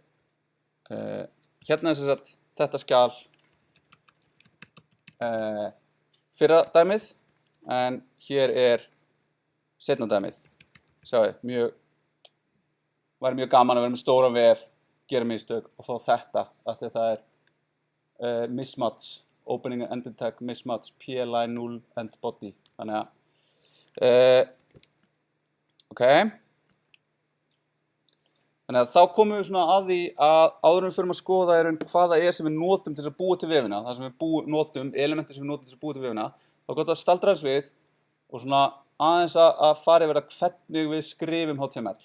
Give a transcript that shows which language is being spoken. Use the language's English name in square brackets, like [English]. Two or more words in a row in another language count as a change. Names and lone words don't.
[Icelandic] Hérna sem sagt þetta skjal fyrra dæmið en hér seinna dæmið. Sjáðu, væri mjög gaman að vera með stóran vef, gera mistök og fá þetta af því að það [English] mismatch, opening and ending tag mismatch, PLI null and body. [Icelandic] Þannig að ok. Þannig að þá komum við svona að því að áður en við förum að skoða hvað það sem við notum til þess að búa til vefina, það sem við notum, elementi sem við notum til þess að búa til vefina, þá gott að staldra þess við og svona aðeins að fara yfir hvernig við skrifum HTML.